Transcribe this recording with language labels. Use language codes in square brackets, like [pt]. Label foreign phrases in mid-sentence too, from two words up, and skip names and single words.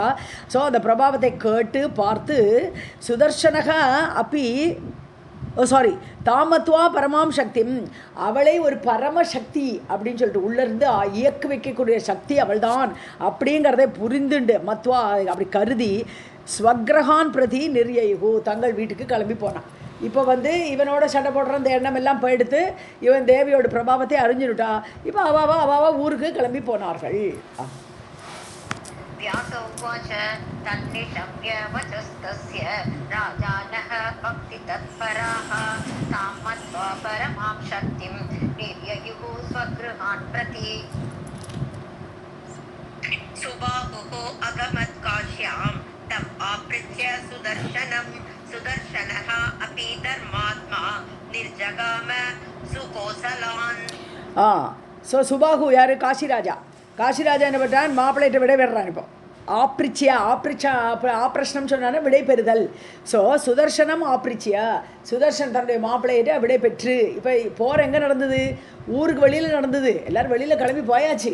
[ta] ஸோ அந்த பிரபாவத்தை கேட்டு பார்த்து [sa] सुदर्शनः अपि तां मत्वा परमां शक्तिं, [ta] அவளை ஒரு பரமசக்தி அப்படின்னு சொல்லிட்டு உள்ளேருந்து இயக்க வைக்கக்கூடிய சக்தி அவள் தான் அப்படிங்கிறதை புரிந்துண்டு மத்வா அப்படி கருதி [sa] स्वगृहान् प्रति निर्ययुः, [ta] தங்கள் வீட்டுக்கு கிளம்பி போனான். இப்போ வந்து இவனோட சண்டை போடுற அந்த எண்ணம் எல்லாம் போயிடுத்து, இவன் தேவியோட பிரபாவத்தை அறிஞ்சுட்டா. இப்போ அவாவா ஊருக்கு கிளம்பி போனார்கள். [sa] व्यास उवाच तन्निशम्य वचस्तस्य राजानः भक्तितत्पराः तां मत्वा परमां शक्तिं निर्ययुः स्वगृहान् प्रति सुबाहुः अगमत्काश्यां तम् आपृच्छ्य सुदर्शनः अपि धर्मात्मा निर्जगाम सुकोसलान्. [ta] ஸோ சுபாகு யார்? காசிராஜா. காசிராஜா என்ன பண்ணுறான்? மாப்பிள்ளைகிட்ட விடை பெறுறான். இப்போ ஆப்ரஷ்னம் சொன்னாலும் விடை பெறுதல். ஸோ சுதர்சனம் ஆப்ரிச்சியா, சுதர்ஷன் தன்னுடைய மாப்பிள்ளையிட்ட விடை பெற்று இப்போ போகிற எங்கே நடந்தது? ஊருக்கு வெளியில் நடந்தது. எல்லோரும் வெளியில் கிளம்பி போயாச்சு.